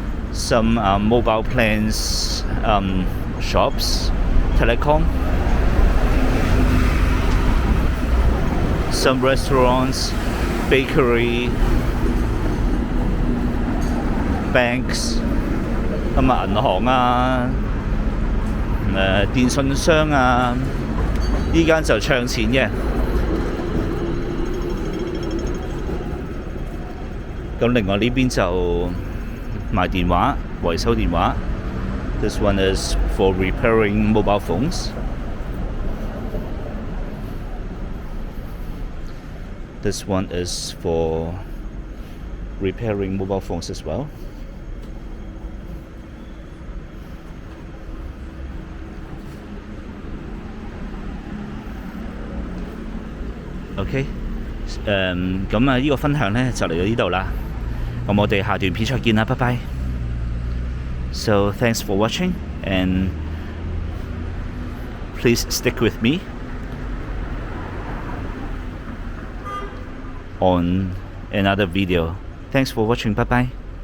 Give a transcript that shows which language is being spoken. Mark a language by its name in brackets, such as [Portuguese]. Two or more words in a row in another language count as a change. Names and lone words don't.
[English] some mobile plans shops, telecom, some restaurants, bakery, banks, [Cantonese] 咁啊銀行啊，電信商啊，呢間就唱錢嘅。咁另外呢邊就賣電話、維修電話。 [English] This one is for repairing mobile phones. This one is for repairing mobile phones as well. [Cantonese] OK， 咁啊，呢個分享呢就嚟到呢度啦。咁我哋下段片再見啦，拜拜。 [English] So thanks for watching and please stick with me on another video. Thanks for watching. Bye bye.